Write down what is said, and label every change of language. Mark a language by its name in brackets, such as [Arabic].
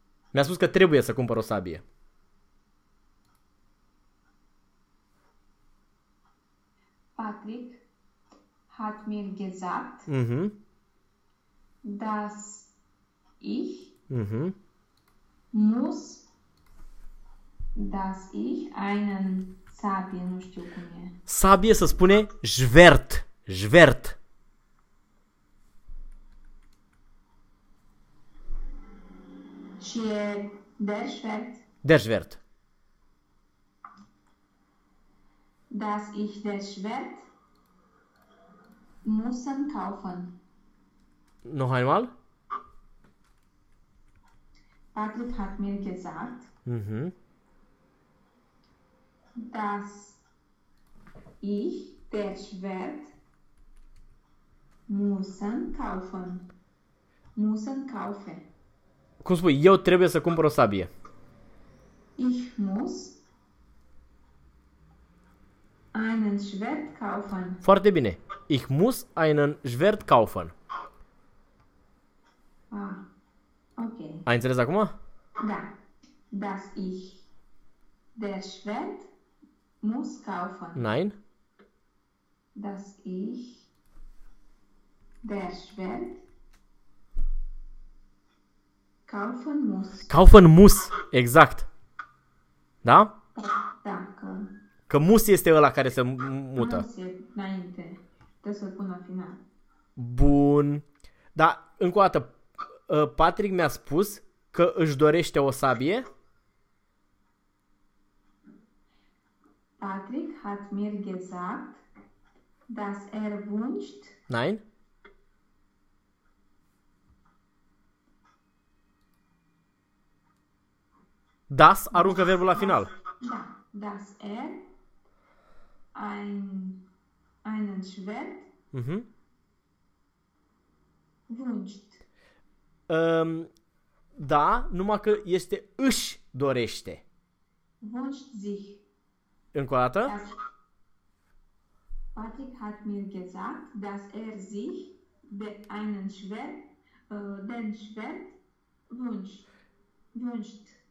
[Romanian] Mi-a spus că trebuie să cumpăr o sabie. [German] Patrick hat mir gesagt, dass ich muss dass ich einen sabie, [Romanian] nu știu cum e. Sabie se spune jvert, jvert. Ş [German] Schwert. Dass ich das Schwert müssen kaufen. Noch einmal. Patrick hat mir gesagt, dass ich das Schwert müssen kaufen. Müssen kaufen. [Romanian] Cum spui, eu trebuie să cumpăr o sabie. [German] Ich muss einen Schwert kaufen. [Romanian] Foarte bine. [German] Ich muss einen Schwert kaufen. Ah, ok. [Romanian] Ai înțeles acum? Da. [German] Dass ich der Schwert muss kaufen. Nein. Dass ich der Schwert kaufen muss. Kaufen muss, [Romanian] exact. Da? Da, că mus este ăla care se mută. Mus înainte. Trebuie să-l pun la final. Bun. Da, încă o dată, Patrick mi-a spus că își dorește o sabie. [German] Patrick hat mir gesagt, dass wünscht. Nein. [Romanian] Das aruncă verbul la final. [German] Da, dass einen Schwert wünscht. [Romanian] Da, numai că este își dorește. [German] Wünscht sich. [Romanian] Încă o dată. [German] Patrick hat mir gesagt, dass sich einen Schwert, den Schwert wünscht.